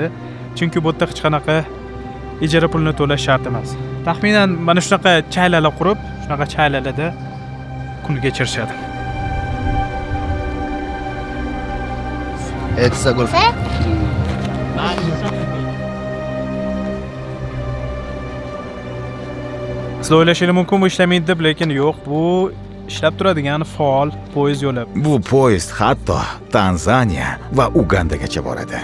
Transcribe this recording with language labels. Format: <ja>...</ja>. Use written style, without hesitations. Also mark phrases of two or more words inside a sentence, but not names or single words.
<uz>Chunki bu yerda hech qanaqa ijara pulini to'lash shart emas. Taxminan mana shunaqa chaylalar qurib, shunaqa chaylalarda kun kechirishadi.</uz> <en>It's a good.</en> <uz>Siz o'ylashingiz mumkin bu ishlamaydi deb, lekin yo'q, bu ishlab turadigan faol poyezd yo'li. Bu poyezd hatto Tanzaniya va Ugandagacha boradi.</uz>